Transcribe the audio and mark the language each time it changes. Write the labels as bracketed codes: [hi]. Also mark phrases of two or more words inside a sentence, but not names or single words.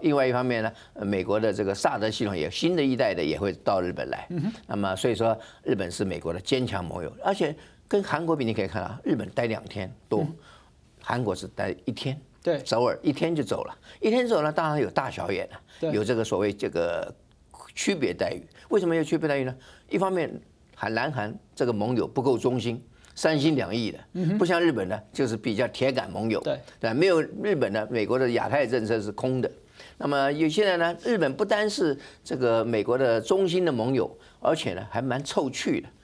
[zh] 另外一方面呢，美國的這個薩德系統也新的一代的也會到日本來。那麼所以說，日本是美國的堅強盟友，而且跟韓國比，你可以看到，日本待2天多，韓國是待1天。對，首爾1天就走了，1天走了，當然有大小眼了，有這個所謂這個區別待遇。為什麼有區別待遇呢？一方面。南韓這個盟友不夠忠心，3心2意的，不像日本呢，就是比較鐵桿盟友。對，沒有日本呢，美國的亞太政策是空的。那麼現在呢，日本不單是這個美國的忠心的盟友，而且呢還蠻臭趣的。